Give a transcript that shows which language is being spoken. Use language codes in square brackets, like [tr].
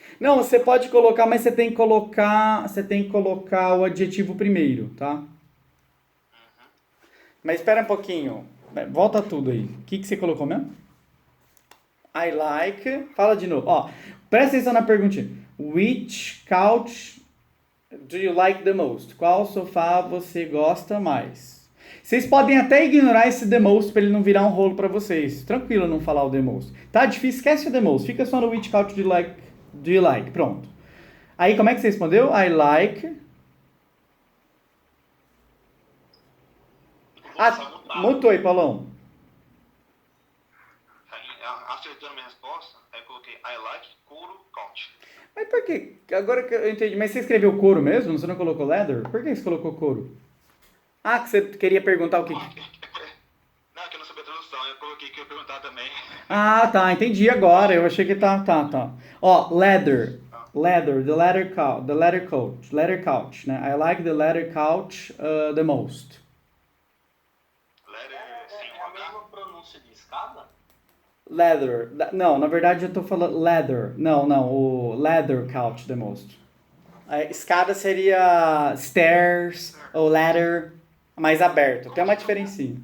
[pt] Não, você pode colocar, mas você tem que colocar o adjetivo primeiro, tá? Mas espera um pouquinho. Volta tudo aí. O que você colocou mesmo? I like. Fala de novo. Ó, presta atenção na perguntinha. [en] Which couch do you like the most? [pt] Qual sofá você gosta mais? Vocês podem até ignorar esse the most pra ele não virar um rolo pra vocês. Tranquilo não falar o the most. Tá difícil, esquece o the most. Fica só no [en] which couch do you like. [pt] Pronto. Aí como é que você respondeu? [en] I like. [pt] Mutou aí, Paulão. Acertando minha resposta, aí eu coloquei I like couro couch. Mas por que? Agora que eu entendi. Mas você escreveu couro mesmo? Você não colocou leather? Por que você colocou couro? Que você queria perguntar o que... Não, que eu não sabia a tradução. Eu coloquei que eu ia perguntar também. Tá. Entendi agora. Eu achei que tá. Ó, leather. Leather. [en] The leather couch. Leather couch, né? I like the leather couch the most. [pt] Leather sem É a mesma pronúncia de escada? [en] Leather. [pt] Não, na verdade eu tô falando leather. Não. O [en] leather couch the most. [pt] A escada seria stairs ou ladder, mais aberto. Tem uma diferencinha.